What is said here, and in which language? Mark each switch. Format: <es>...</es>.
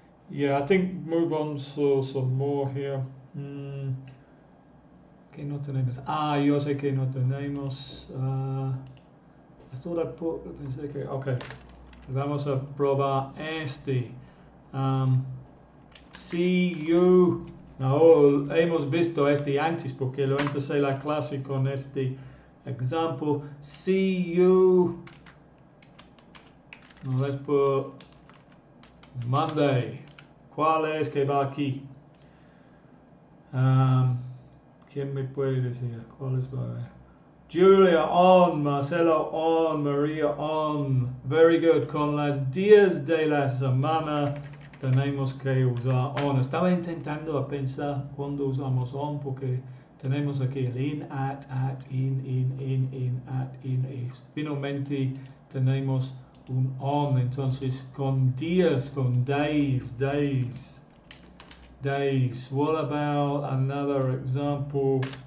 <en>Yeah, I think move on to some more here.</en> <es>Que no tenemos. Yo sé que no tenemos.</es> <en>I thought I put, okay,</en> <es>vamos a probar este.</es> <en>See you.</en> <es>No, hemos visto este antes porque lo empecé la clase con este ejemplo.</es> <en>See you.</en> <es>No,</es> <en>let's put Monday.</en> <es>¿Cuál es que va aquí? ¿Quién me puede decir? ¿Cuál es? Julia on, Marcelo on, Maria on.</es> <en>Very good.</en> <es>Con los días de la semana tenemos que usar on. Estaba intentando pensar cuando usamos on porque tenemos aquí el in, at, in, at, in. Y finalmente tenemos un on. Entonces con días, con days.</es> <en>What about another example?</en>